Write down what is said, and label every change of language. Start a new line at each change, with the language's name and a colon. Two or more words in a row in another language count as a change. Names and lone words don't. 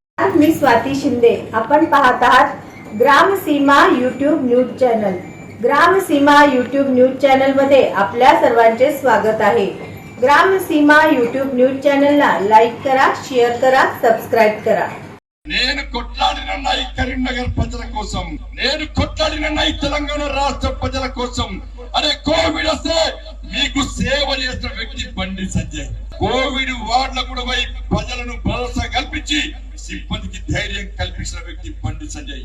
Marathi: नमस्कार, मी स्वाती शिंदे. आपण पाहत आहात ग्रामसीमा यूट्यूब न्यूज चॅनल. ग्रामसीमा यूट्यूब न्यूज चॅनल मध्ये आपल्या सर्वांचे स्वागत आहे. ग्रामसीमा यूट्यूब न्यूज चॅनलला लाईक करा, शेअर करा, सब्सक्राइब करा.
Telugu: నేను కొట్లాడిన ఈ కరీంనగర్ ప్రజల కోసం, నేను కొట్లాడిన ఈ తెలంగాణ రాష్ట్ర ప్రజల కోసం. అరే కోవిడ్ వస్తే మీకు సేవ చేసిన వ్యక్తి బండి సంజయ్. కోవిడ్ వార్డులకు కూడా పోయి ప్రజలను భరోసా కల్పించి సిబ్బందికి ధైర్యం కల్పించిన వ్యక్తి బండి సంజయ్.